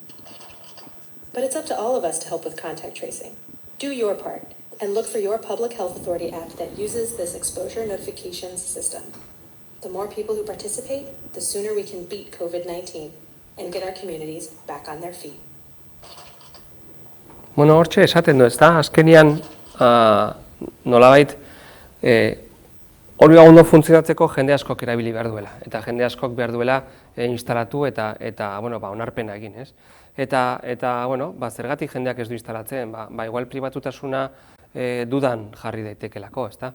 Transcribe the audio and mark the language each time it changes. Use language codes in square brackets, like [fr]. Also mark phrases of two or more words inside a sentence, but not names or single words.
[en] But it's up to all of us to help with contact tracing. Do your part and look for your public health authority app that uses this exposure notifications system. The more people who participate, the sooner we can beat COVID-19 and get our communities back on their feet. [eu] Hortxe esaten du, ezta? Azkenean, nolabait, hori ondo funtzionatzeko jende askok erabili behar duela, eta jende askok behar duela instalatu eta onarpena egin, ez? Eta zergatik jendeak ez du instalatzen, igual pribatutasuna dudan jarri daitekelako, ezta?